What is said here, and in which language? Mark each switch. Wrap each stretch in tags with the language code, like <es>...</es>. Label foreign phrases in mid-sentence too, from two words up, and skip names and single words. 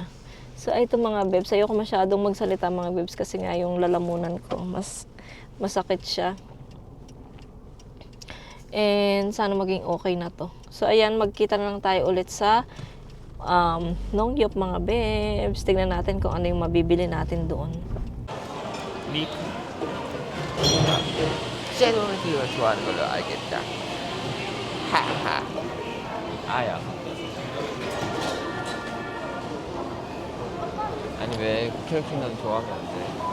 <tl>So, ito mga bebs, ayoko masyadong magsalita mga bebs kasi nga yung lalamunan ko, masakit siya. And sana maging okay na to. So, ayan, magkita na lang tayo ulit sa Nongyop mga bebs. Tignan natin kung ano yung mabibili natin doon.</tl> <ko>립. 쉐도우가 좋아하는 걸로 알겠다. 하하. 아야. 아니 왜 캐릭터는 좋아하면 안 돼?</ko>